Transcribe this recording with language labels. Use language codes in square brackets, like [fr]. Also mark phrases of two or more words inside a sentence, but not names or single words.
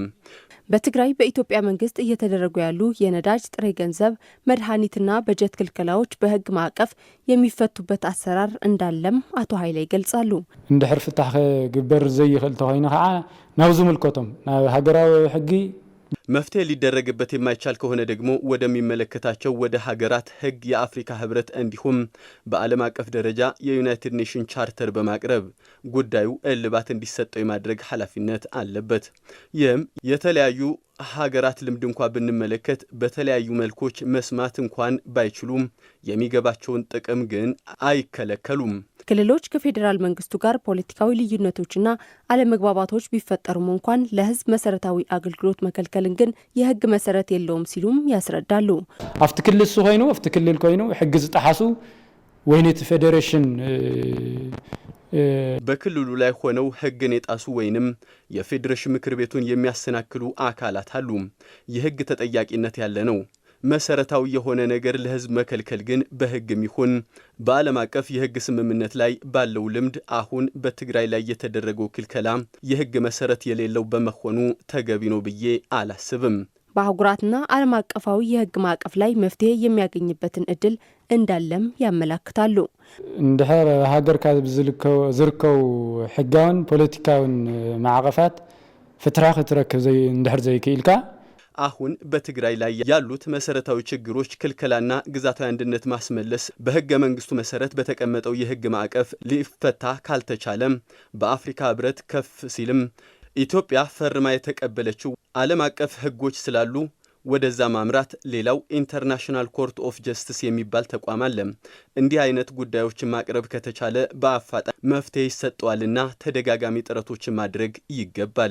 [am] በትግራይ በኢትዮጵያ መንግስት እየተደረጉ ያሉ የነዳጅ ጥሬ ገንዘብ፣ መድኃኒትና በጀት ክልከላዎች በህግ ማዕቀፍ የሚፈቱበት አሰራር እንዳለም አቶ ኃይለ ይገልጻሉ። [ti] እንድሕር ፍታሕ ክግበር ዘይኽእል ተኾይኑ ከዓ ናብ ዝምልከቶም ናብ ሃገራዊ ሕጊ [am] መፍትሄ ሊደረግበት የማይቻል ከሆነ ደግሞ ወደሚመለከታቸው ወደ ሀገራት ህግ፣ የአፍሪካ ህብረት እንዲሁም በዓለም አቀፍ ደረጃ የዩናይትድ ኔሽን ቻርተር በማቅረብ ጉዳዩ እልባት እንዲሰጠው የማድረግ ኃላፊነት አለበት። ይህም የተለያዩ ሀገራት ልምድ እንኳ ብንመለከት በተለያዩ መልኮች መስማት እንኳን ባይችሉም የሚገባቸውን ጥቅም ግን አይከለከሉም። ክልሎች ከፌዴራል መንግስቱ ጋር ፖለቲካዊ ልዩነቶችና አለመግባባቶች ቢፈጠሩም እንኳን ለህዝብ መሰረታዊ አገልግሎት መከልከልን ግን የህግ መሰረት የለውም ሲሉም ያስረዳሉ። [ti] አፍቲ ክልል ኮይኑ አፍቲ ክልል ኮይኑ ሕጊ ዝጣሓሱ ወይኔት ፌዴሬሽን [am] በክልሉ ላይ ሆነው ህግን የጣሱ ወይንም የፌዴሬሽን ምክር ቤቱን የሚያሰናክሉ አካላት አሉ። የህግ ተጠያቂነት ያለ ነው። መሰረታዊ የሆነ ነገር ለህዝብ መከልከል ግን በህግም ይሁን በዓለም አቀፍ የህግ ስምምነት ላይ ባለው ልምድ አሁን በትግራይ ላይ የተደረገው ክልከላ የህግ መሰረት የሌለው በመሆኑ ተገቢ ነው ብዬ አላስብም። በአህጉራትና ዓለም አቀፋዊ የህግ ማዕቀፍ ላይ መፍትሄ የሚያገኝበትን እድል እንዳለም ያመላክታሉ። [ti] እንድሕር ሃገርካ ዝርከቡ ሕጋውን ፖለቲካውን ማዕቀፋት ፍትራኽ ትረክብ እንድሕር ዘይክኢልካ [am] አሁን በትግራይ ላይ ያሉት መሰረታዊ ችግሮች ክልከላና ግዛታዊ አንድነት ማስመለስ በህገ መንግስቱ መሰረት በተቀመጠው የህግ ማዕቀፍ ሊፈታ ካልተቻለም በአፍሪካ ህብረት ከፍ ሲልም ኢትዮጵያ ፈርማ የተቀበለችው ዓለም አቀፍ ህጎች ስላሉ ወደዛ ማምራት ሌላው ኢንተርናሽናል ኮርት ኦፍ ጀስቲስ የሚባል ተቋም አለ። እንዲህ አይነት ጉዳዮችን ማቅረብ ከተቻለ በአፋጣኝ መፍትሄ ይሰጠዋልና ተደጋጋሚ ጥረቶችን ማድረግ ይገባል።